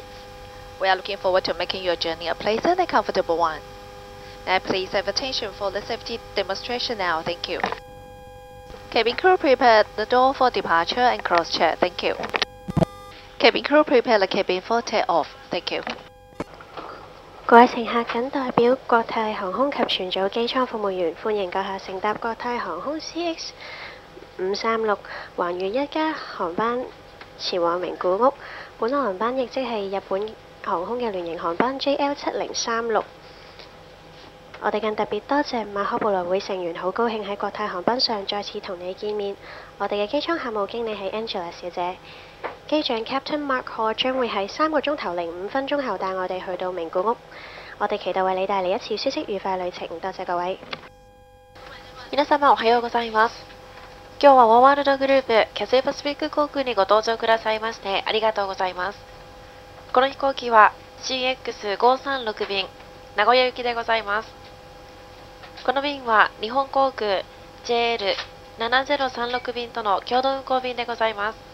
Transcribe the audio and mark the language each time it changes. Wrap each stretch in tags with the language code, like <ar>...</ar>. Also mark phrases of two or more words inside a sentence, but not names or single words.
<en>We are looking forward to making your journey a pleasant and comfortable one. May I please have attention for the safety demonstration now. Thank you. Cabin crew, prepare the door for departure and close check. Thank you. Cabin crew, prepare the cabin for take-off. Thank you.</en> <yue>各位乘客，謹代表國泰航空及全組機艙服務員，歡迎閣下乘搭國泰航空 CX536 環越一家航班前往名古屋。本航班亦即係日本航空嘅聯營航班 JL7036。我哋更特別多謝馬可布萊會成員，好高興喺國泰航班上再次同你見面。我哋嘅機艙客務經理係 Angela 小姐。機長 Captain Mark Hall 將會喺3個鐘頭05分鐘後帶我哋去到名古屋。我哋期待為你帶嚟一次舒適愉快旅程。多謝各位。</yue> <ja>皆様おはようございます。今日はワンワールドグループキャセイパシフィック航空にご搭乗くださいましてありがとうございます。この飛行機は CX536 便名古屋行きでございます。この便は日本航空 JL7036 便との共同運航便でございます。</ja>